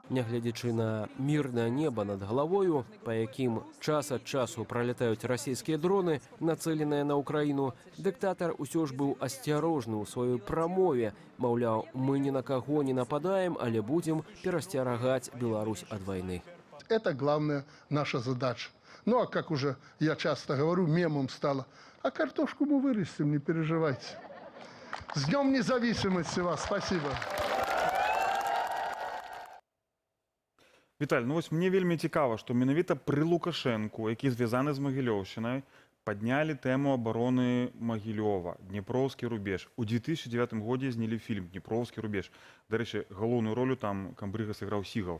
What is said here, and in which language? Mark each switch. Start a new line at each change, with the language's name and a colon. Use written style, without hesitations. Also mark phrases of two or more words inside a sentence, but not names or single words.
Belarusian: Нягледзячы на мірнае неба над галавою, па якім час ад часу пралятаюць расійскія дроны, нацэленыя на ўкраіну, дыктатар усё ж быў асцярожны ў сваёй прамове. Маўляў, мы ні на каго не нападаем, але будзем перасцерагаць Беларусь ад вайны.
Russian: Это главная наша задача. Ну а как уже я часто говорю, мемом стало, а картошку мы вырастим, не переживайте. С Днем независимости вас, спасибо.
Belarusian: Віталь, ну вось мне вельмі цікава, што менавіта пры Лукашэнку, які звязаны з Магілёўшчынай, паднялі тэму абароны Магілёва, Днепровскі рубеж. У 2009 годзе знялі фільм «Днепровскі рубеж». Дарэчы, галоўную ролю там камбрыга сыграў Сігал.